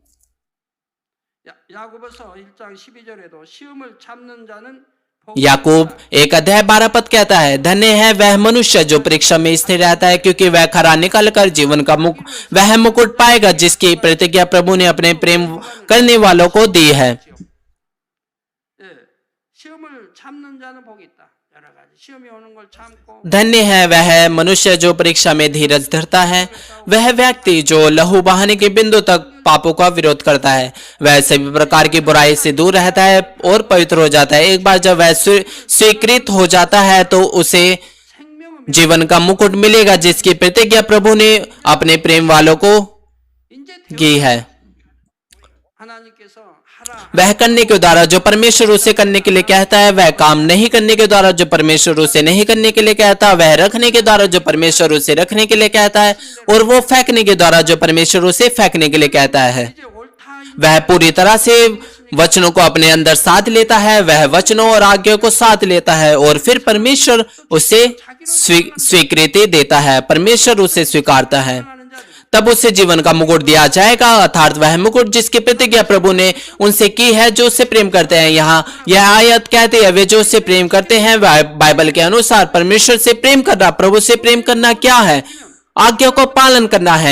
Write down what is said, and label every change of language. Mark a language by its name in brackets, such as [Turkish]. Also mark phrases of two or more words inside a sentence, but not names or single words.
[Korean] 야고보서 1장 12절에도 시험을 참는 자는 [Hindi] याकूब 1:12 पद कहता है, धन्य है वह मनुष्य जो परीक्षा में स्थिर रहता है, क्योंकि वह खरा निकलकर जीवन का वह मुकुट पाएगा जिसकी प्रतिज्ञा प्रभु ने अपने प्रेम करने वालों को दी है। [Korean] 예, 시험을 참는 자는 복이 있다. 여러 가지 시험이 오는 걸 참고 [Hindi] धन्य है वह मनुष्य जो परीक्षा में धीरज धरता है, वह व्यक्ति जो लहू बहाने के बिंदु तक पापों का विरोध करता है, वह सभी प्रकार की बुराई से दूर रहता है और पवित्र हो जाता है। एक बार जब वह स्वीकृत हो जाता है तो उसे [Korean] 생명은 [Hindi] जीवन का मुकुट मिलेगा जिसकी प्रतिज्ञा प्रभु ने अपने प्रेम वालों को [Korean] 이제 [Hindi] की है। [Korean] 하나님께서 하라 [Hindi] वह करने के द्वारा जो परमेश्वर उसे करने के लिए कहता है, वह काम नहीं करने के द्वारा जो परमेश्वर उसे नहीं करने के लिए कहता है, वह रखने के द्वारा जो परमेश्वर उसे रखने के लिए कहता है, और वो फेंकने के द्वारा जो परमेश्वर उसे फेंकने के लिए कहता है। [Korean] 이제 옳다 [Hindi] वह पूरी तरह से वचनों को अपने अंदर साध लेता है, वह वचनों और आज्ञा को साध लेता है और फिर परमेश्वर उसे स्वीकृति देता है, परमेश्वर उसे स्वीकारता है। [Korean] 하는 자들 [Hindi] तब उसे जीवन का मुकुट दिया जाएगा, अर्थात वह मुकुट जिसकी प्रतिज्ञा प्रभु ने उनसे की है जो उससे प्रेम करते हैं। यहाँ यह आयत कहती है वे जो उससे प्रेम करते हैं। बाइबल के अनुसार परमेश्वर से प्रेम करना, प्रभु से प्रेम करना क्या है? आज्ञा को पालन करना है।